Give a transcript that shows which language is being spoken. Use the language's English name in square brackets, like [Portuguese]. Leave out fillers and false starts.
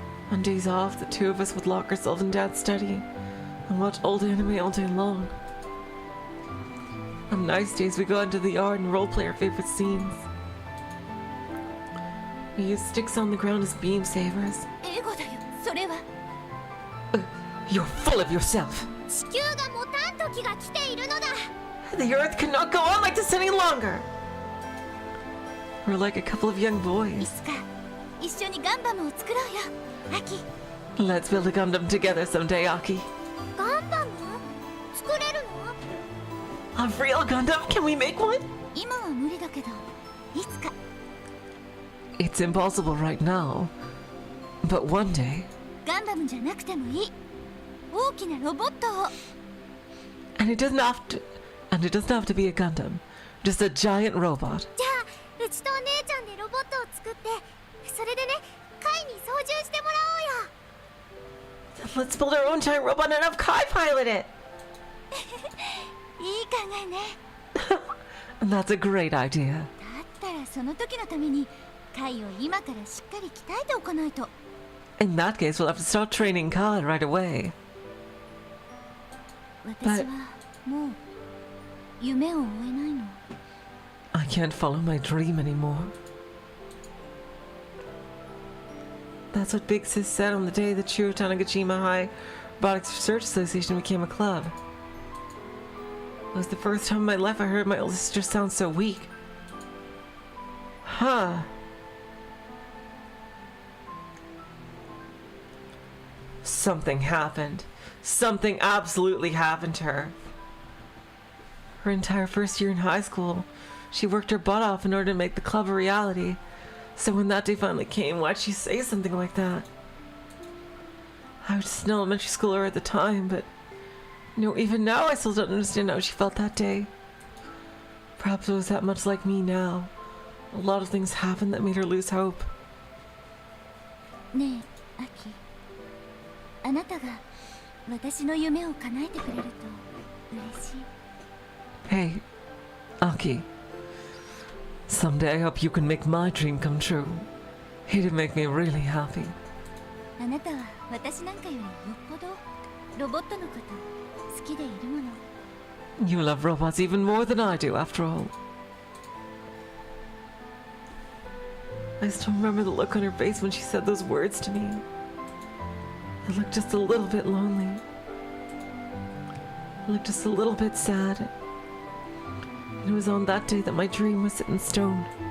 [English] On days off, the two of us would lock ourselves in Dad's study and watch old anime all day long. On nice days, we go into the yard and roleplay our favorite scenes. We use sticks on the ground as beam sabers. [Japanese] エゴだよ、それは。 [English] You're full of yourself. [Japanese] 地球が持たん時が来ているのだ。 [English] The earth cannot go on like this any longer. We're like a couple of young [Japanese] い [English] boys. [Japanese] つか一緒にガンバムを作ろうよ、アキ。 [English] Let's build a Gundam together someday, Aki. [Japanese] ガンバム？作れるの？ [English] A real Gundam? Can we make one? [Japanese] 今は無理だけど、いつか。 [English] It's impossible right now. But one day. [Japanese] ガンダムじゃなくてもいい。大きなロボットを。 [English] And it doesn't have to be a Gundam. Just a giant robot. [Japanese] じゃあ、うちとお姉ちゃんでロボットを作って、それでね、カイに操縦してもらおうよ。 [English] Let's build our own giant robot and have Kai pilot it. [Japanese] いい考えね。 [English] And that's a great idea. [Japanese] だったらその時のために、カイを今からしっかり鍛えておかないと。 [English] In that case, we'll have to start training Kai right away. [Japanese] 私はもう夢を追えないの。 [English] I can't follow my dream anymore. That's what Big Sis said on the day that Tanagajima High Robotics Research Association became a club. It was the first time in my life I heard my older sister sound so weak. Huh. Something happened. Something absolutely happened to her. Her entire first year in high school, she worked her butt off in order to make the club a reality. So when that day finally came, why'd she say something like that? I was just an elementary schooler at the time, but even now I still don't understand how she felt that day. Perhaps it was that much like me now. A lot of things happened that made her lose hope. [Japanese] ねえ、アキ。あなたが私の夢を叶えてくれると嬉しい。 [English] Hey, Aki. Someday I hope you can make my dream come true. It'd make me really happy. [Japanese] あなたは私なんかよりよっぽどロボットのこと好きでいるもの。 [English] You love robots even more than I do, after all. I still remember the look on her face when she said those words to me. It looked just a little bit lonely. It looked just a little bit sad. And it was on that day that my dream was set in stone.